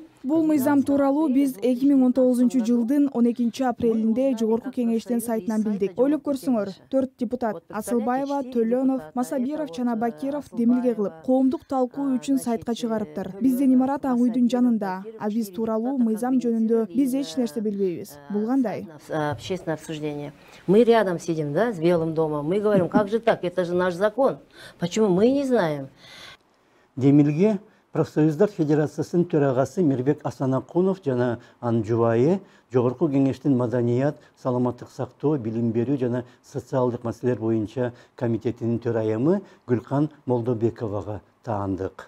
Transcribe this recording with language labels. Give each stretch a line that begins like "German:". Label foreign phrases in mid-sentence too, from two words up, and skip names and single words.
Kyrgyz: Бул мыйзам тууралуу биз 2019 жылдын 12 апрелинде Жогорку кеңештин сайтынан билдик. Ойлоп көрсөңөр, 4 депутат Асылбаева, Төлөнов, Масабиров жана Бакиров демилге кылып, коомдук талкуу үчүн сайтка чыгарыптыр. Биздин имарат Ак үйдүн жанында, а биз тууралуу мыйзам жөнүндө биз эч нерсе билбейбиз. Бул кандай?
Russian: Общественное обсуждение. Мы рядом сидим, да, с Белым домом. Мы говорим, как же так? Это же наш закон. Почему мы не знаем?
Kyrgyz: Демилге Профсоюздар Федерациясынын төрагасы Мирбек Асанакунов жана анын жубайы Жогорку кеңештин маданият, саламаттык сактоо, билим берүү жана социалдык маселелер боюнча комитетинин төрайымы Гүлкан Молдобековага таандык.